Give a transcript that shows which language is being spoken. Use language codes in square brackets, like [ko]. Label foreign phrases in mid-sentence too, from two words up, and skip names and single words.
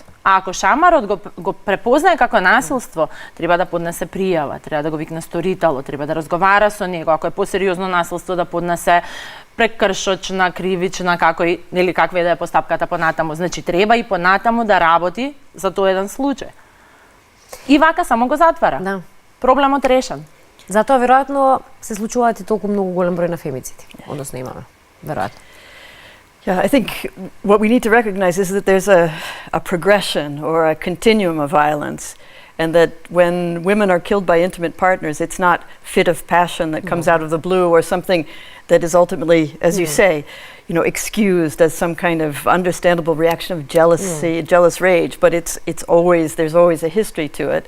[mk] А ако шамарот го препознае како насилство, треба да поднесе пријава, треба да го викне сторителот, треба да разговара со него, ако е посериозно насилство да поднесе прекршочна, кривична, каква е да е постапката понатаму. Значи треба и понатаму да работи за тој еден случај. И вака само го затвара. Да. Проблемот решен. Затоа веројатно се случуваат и толку многу голем број на фемициди, односно имаме, веројатно. [en] Yeah, I think what we need to recognize is that there's a progression or a continuum of violence, and that when women are killed by intimate partners, it's not fit of passion that comes out of the blue or something that is ultimately, as you say, excused as some kind of understandable reaction of jealousy, jealous rage, but there's always a history to it.